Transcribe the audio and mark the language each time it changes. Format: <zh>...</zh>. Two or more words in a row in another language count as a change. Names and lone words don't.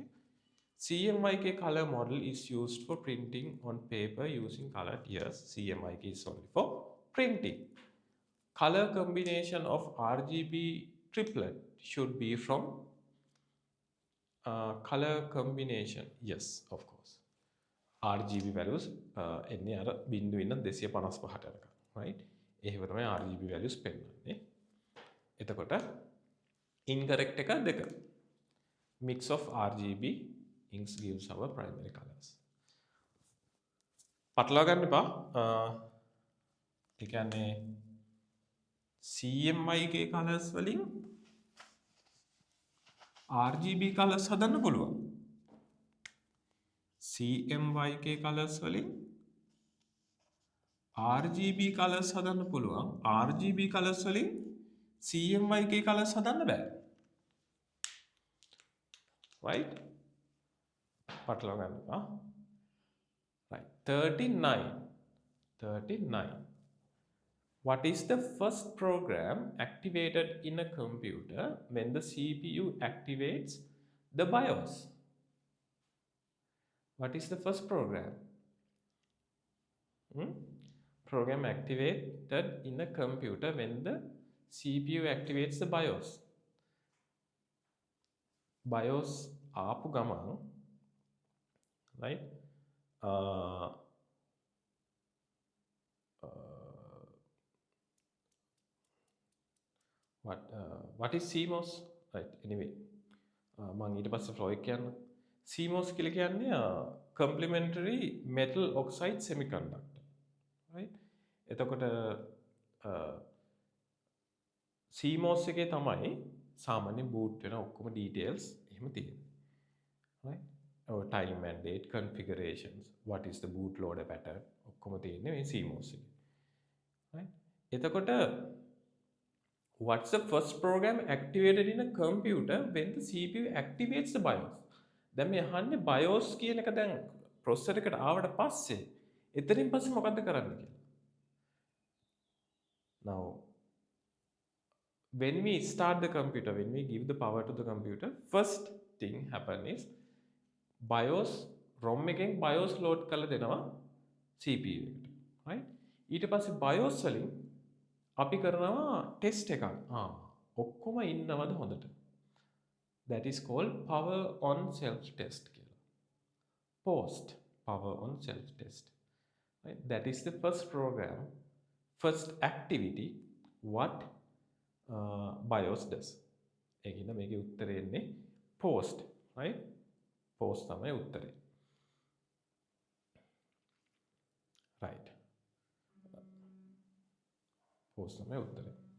<en>CMYK color model is used for printing on paper using colored. Yes, CMYK is only for printing. Color combination of RGB triplet should be from color combination. Yes, of course. RGB values</en> <si>එන්නේ අර බිඳුව ඉන්න 255ට අරක, right? එහෙම තමයි</si> <en>RGB values</en> <si>පෙන්නන්නේ. එතකොට incorrect එක දෙක.</si> <en>Mix of RGB inks gives our primary colors.</en> <si>පටලවා ගන්න එපා. ඒ කියන්නේ</si> <en>CMYK colors</en> <si>වලින්</si> <en>RGB colors</en> <si>හදන්න පුළුවන්.</si> <en>CMYK colors</en> <si>වලින්</si> <en>RGB colors</en> <si>හදන්න පුළුවන්.</si> <en>RGB colors</en> <si>වලින්</si> <en>CMYK colors</en> <si>හදන්න බෑ.</si> <en>Right?</en> <si>පටලවා ගන්න එපා.</si> <en>Right. 39. What is the first program activated in a computer when the CPU activates the BIOS? What is the first program? Program activated in a computer when the CPU activates the BIOS.</en> <si>BIOS ආපු ගමන්,</si> <en>right? What is CMOS? Right, anyway.</en> <si>මම ඊට පස්සේ ෆ්ලෝ එක කියන්න.</si> <en>CMOS</en> <si>කියලා කියන්නේ</si> <en>complementary metal oxide semiconductor. Right?</en> <si>එතකොට CMOS එකේ තමයි සාමාන්‍ය boot වෙන ඔක්කොම details එහෙම තියෙන්නේ.</si> <en>Right? Or time and date configurations, what is the bootloader pattern</en> <si>ඔක්කොම තියෙන්නේ මේ CMOS එකේ.</si> <en>Right? එතකොට what's the first program activated in a computer when the CPU activates the BIOS?</en> <si>දැන් මේ අහන්නේ BIOS කියන එක දැන් processor එකට ආවට පස්සේ එතනින් පස්සේ මොකද්ද කරන්න කියලා.</si> <en>Now when we start the computer, when we give the power to the computer, first thing happen is BIOS ROM</en> <si>එකෙන් BIOS load කරලා දෙනවා CPU එකට.</si> <en>Right?</en> <si>ඊට පස්සේ BIOS වලින් අපි කරනවා ටෙස්ට් එකක්. ඔක්කොම ඉන්නවද හොඳට?</si> <en>That is called power on self test කියලා. Post power on self test. Right? That is the first program, first activity what BIOS does.</en> <si>ඒකින්ද මේකේ උත්තරේ එන්නේ post. Right? Post තමයි උත්තරේ. Right. Post තමයි උත්තරේ.</si>